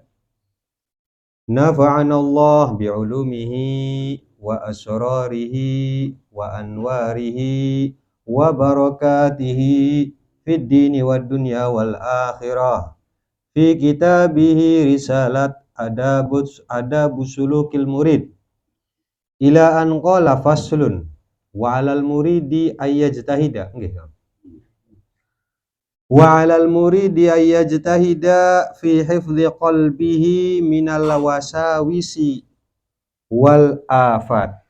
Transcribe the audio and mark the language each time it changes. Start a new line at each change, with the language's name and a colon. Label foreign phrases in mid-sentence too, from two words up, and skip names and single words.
Arabic: نفعنا الله بعلومه وأسراره وأنواره وبركاته في الدين والدنيا والآخرة. في كتابه رسالة آداب سلوك المريد إلى أن قال فصل وعلى المريد أن يجتهد. Nggih. وعلى المريد أن يجتهد في حفظ قلبه من الوساوس والآفات